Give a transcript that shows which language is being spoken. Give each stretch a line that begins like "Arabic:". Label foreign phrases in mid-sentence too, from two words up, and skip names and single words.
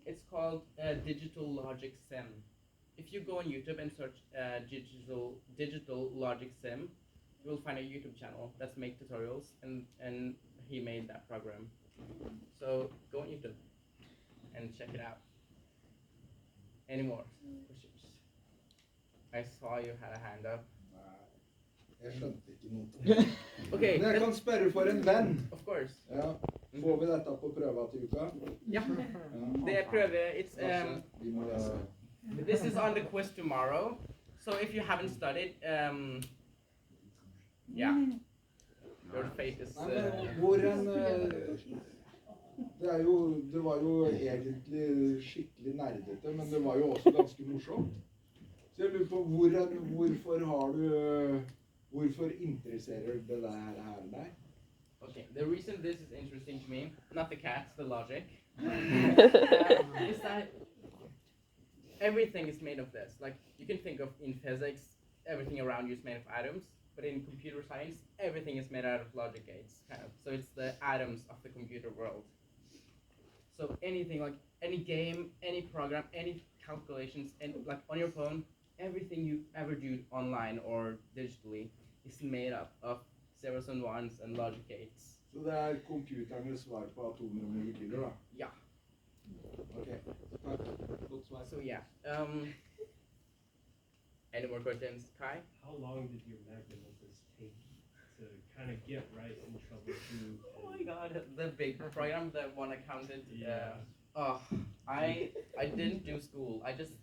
English: It's called Digital Logic Sim. If you go on YouTube and search digital Logic Sim, you will find a YouTube channel that's make tutorials, and he made that program. So go on YouTube and check it out. Any more questions? I saw you had a hand up.
Norwegian: Jeg skjønte ikke noe.
English: Okay.
Norwegian: Men jeg kan spørre for en venn.
English: Of course.
Norwegian: Ja. Får vi dette på prøva til uka? Ja. Det er prøve. It's Vi må lese.
English: this is on the quiz tomorrow. So if you haven't studied, yeah, your fate is.
Norwegian: Nei, men hvor det var jo egentlig skikkelig nerdete, men det var jo også ganske morsomt. Så jeg lurer på hvorfor interesserer det her deg?
English: Okay, the reason this is interesting to me, not the cats, the logic, is that everything is made of this. Like, you can think of in physics, everything around you is made of atoms, but in computer science, everything is made out of logic gates, kind of. So it's the atoms of the computer world. So anything, like any game, any program, any calculations, and like on your phone, everything you ever do online or digitally is made up of zeros and ones and logic gates.
Norwegian: Så det er computernes svar på atomer og molekyler, da? Ja. Ok, takk. Godt svar.
English: So yeah. Any more questions, Kai? How long did your magnetist take to kind of get right and troubleshoot? Oh my God, the big program, the one I counted. Yeah. I didn't do school. I just